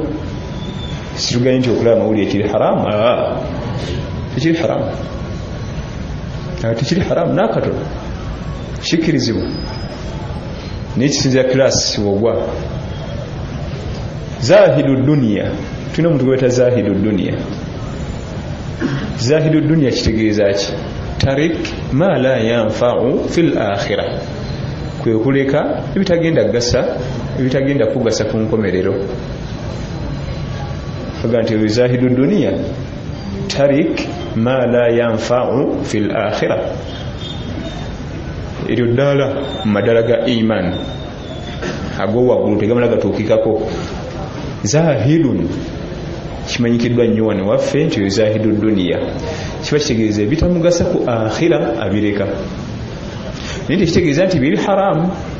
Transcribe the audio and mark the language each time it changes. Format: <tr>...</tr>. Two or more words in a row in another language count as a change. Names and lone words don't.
<lg>Situganye nti okulaba mawulire ekiri haramu, tekiri haramu, tekiri haramu nakatono, kikirizibwa naye kisinzira kilasi wogwa.</lg> <ar>زاهد الدنيا,</ar> <lg>tulina omuntu gweta</lg> <ar>زاهد الدنيا. زاهد الدنيا</ar> <lg>kitegeeza ki?</lg> <ar>ترك ما لا ينفع في الآخرة,</ar> <lg>kwe kuleka ebitagenda gasa, ebitagenda kugasa ku nkomerero.</lg> <ar>Aganti زاهد الدنيا ترك ما لا ينفع في الآخرة.</ar> <lg>Eryo ddala madala ga iman ago waggulu tegamala gatuukikako. Zahidun kimanyikiddwa nnyo wano waffe nti</lg> <ar>زاهد الدنيا</ar> <lg>kiba kitegeeza ebitamugasa ku akhira abireka, naye tekitegeeza nti biri haramu.</lg>